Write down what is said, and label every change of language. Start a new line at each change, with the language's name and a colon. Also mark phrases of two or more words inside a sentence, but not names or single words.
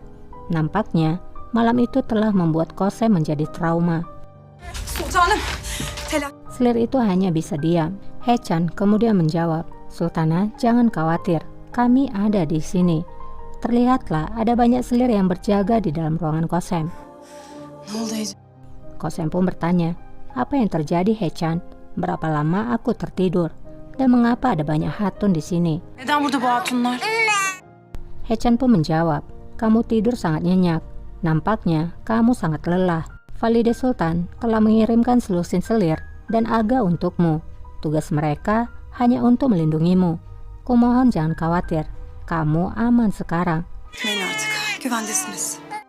Indonesian: Nampaknya, malam itu telah membuat Kosem menjadi trauma. Sultanım. Selir itu hanya bisa diam. Hechan kemudian menjawab, Sultana, jangan khawatir, kami ada di sini. Terlihatlah ada banyak selir yang berjaga di dalam ruangan Kosem.
Turkish: Ne oldu Ece?
Indonesian: Kosem pun bertanya, apa yang terjadi Hechan? Berapa lama aku tertidur? Dan mengapa ada banyak hatun di sini?
Turkish: Neden burada bu hatunlar?
Indonesian: Hechan pun menjawab, kamu tidur sangat nyenyak. Nampaknya kamu sangat lelah. Valide Sultan telah mengirimkan selusin selir dan aga untukmu. Tugas mereka hanya untuk melindungimu. Kumohon jangan khawatir, kamu aman sekarang.
Turkish: Gitmeyin artık. Güvendesiniz.